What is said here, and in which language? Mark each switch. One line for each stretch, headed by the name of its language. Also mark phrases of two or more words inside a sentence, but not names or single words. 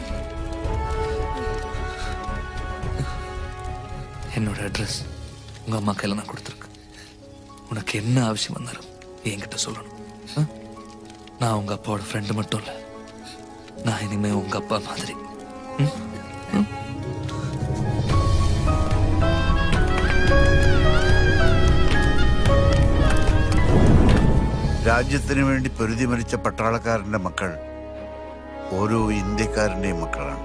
Tamil: என்னோட அட்ரஸ் உங்க அம்மா கையில நான் கொடுத்துருக்கேன். உனக்கு என்ன அவசியம் வந்தாலும் என்கிட்ட சொல்லணும். நான் உங்க அப்பாவோட ஃப்ரெண்டு மட்டும் இல்லை, நான் இனிமே உங்க அப்பா மாதிரி.
Malayalam: രാജ്യത്തിന് വേണ്ടി പൊരുതി മരിച്ച പട്ടാളക്കാരന്റെ മക്കൾ ഓരോ ഇന്ത്യക്കാരന്റെയും മക്കളാണ്.